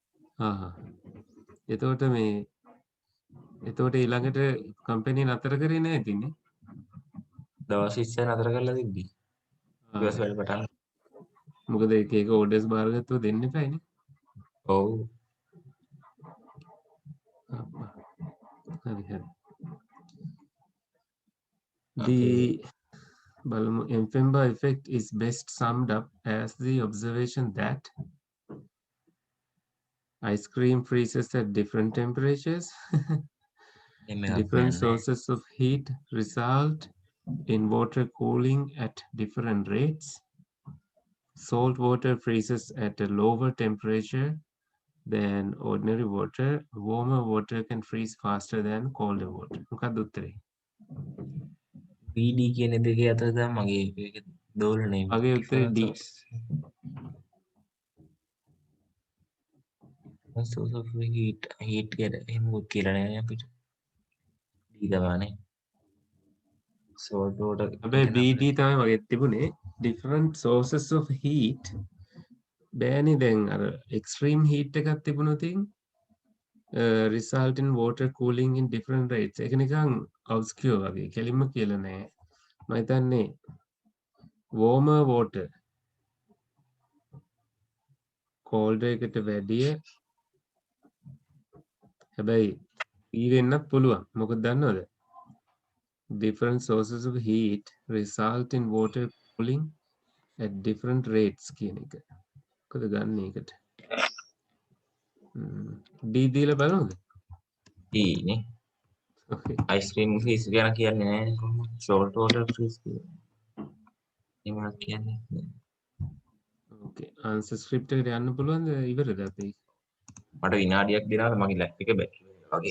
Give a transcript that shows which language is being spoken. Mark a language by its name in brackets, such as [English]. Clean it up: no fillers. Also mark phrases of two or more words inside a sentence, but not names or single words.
[Sinhala] එතකොට ඊළඟට කම්පැනි නතර කරේ නෑ ඉතින්නේ. දවස් 20 නතර කරලා තිබ්බි. ඊට වැඩ පටන්. මොකද එක ඕඩර්ස් බාරගත්තොත් දෙන්න එපායිනේ. ඔව්. හරි. [English] The Mpemba effect is best summed up as the observation that ice cream freezes at different temperatures. Different sources of heat result in water cooling at different rates. Salt water freezes at a lower temperature than ordinary water. Warmer water can freeze faster than colder water. [Sinhala] මොකක්ද උත්තරේ? PD කියන දෙකේ අතර තමයි මගේ ඒක දෝලණය. මගේ උත්තරේ D. [English] source of heat [Sinhala] කියලා එහෙම කියලා නෑ අපිට. D දමානේ. [English] salt water [Sinhala] හැබැයි BD තමයි වගේ තිබුණේ [English] different sources of heat [Sinhala] බෑනේ දැන් අර [English] extreme heat [Sinhala] එකක් තිබුණොත් [English] result in water cooling in different rates [Sinhala] ඒක නිකන් obscure වගේ කෙලින්ම කියලා නෑ මම හිතන්නේ [English] warmer water [Sinhala] cold එකට වැඩිය හැබැයි වෙන්නත් පුළුවන් මොකද දන්නවද [English] different sources of heat result in water cooling at different rates [Sinhala] කියන එක මොකද ගන්න එකට D දීලා බලමුද නේ [English] okay ice cream freeze [Sinhala] ගැන කියන්නේ නැහැ කොහොමද [English] salt water freeze [Sinhala] කියන්නේ [English] okay answer script [Sinhala] එකට යන්න පුළුවන්ද ඉවරද අපි මට විනාඩියක් දෙනවා මගේ ලැප් එක බැටරි වගේ